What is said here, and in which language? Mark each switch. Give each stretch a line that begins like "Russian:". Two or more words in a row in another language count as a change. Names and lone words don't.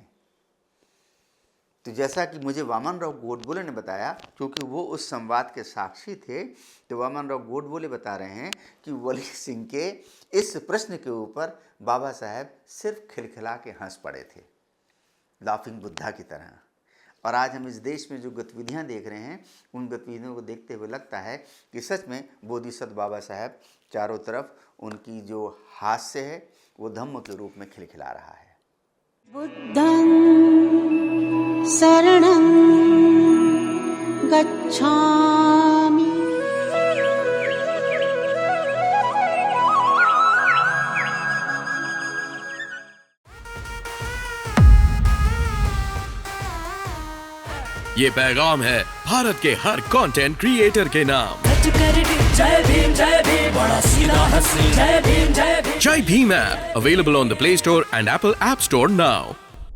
Hindi: तो जैसा कि मुझे वामन राव गोडबोले ने बताया, क्योंकि वो उस संवाद के साक्षी थे, तो वामन राव गोडबोले बता रहे हैं कि वली सिंह के इस प्रश्न के ऊपर बाबा साहब सिर्फ खिलखिला के हंस पड़े थे,
English: laughing Buddha
Hindi: की तरह। और आज हम इस देश में जो गतिविधियां देख रहे हैं, उन गतिविधियों को देखते हुए लगता है कि सच में बोधिसत्व बाबा साहब चारों तरफ उनकी जो हास्य है वो धम्म के रूप में खिलखिला रहा है।
Pali: बुद्धं शरणं गच्छामि।
Hindi: ये पैगाम है भारत के हर
English: content creator
Hindi: के नाम। जय भीम बड़ा सीधा हंसी, जय भीम जय भीम।
English: Jai Bhim app available on the Play Store and Apple App Store now.